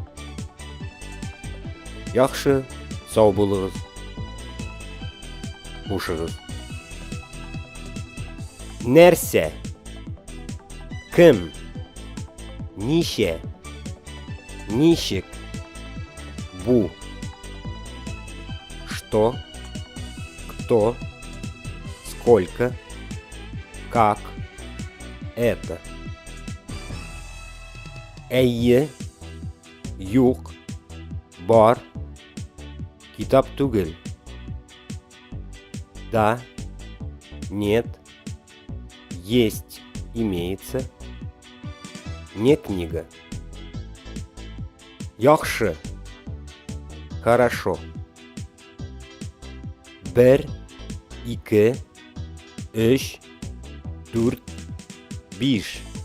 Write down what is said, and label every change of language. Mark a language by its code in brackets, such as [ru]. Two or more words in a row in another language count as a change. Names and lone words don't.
[tt] Яхшы, сау булыгыз. Хушыгыз. Нәрсә? Кем? Ничә? Ничек? Бу? [ru] Что? Кто? Сколько? Как? Это? [tt] Әйе? Юк? Бар? Китап түгел. [ru] Да? Нет? Есть? Имеется? Не книга. [tt] Яхшы. Хорошо. 1, 2, 3, 4, 5.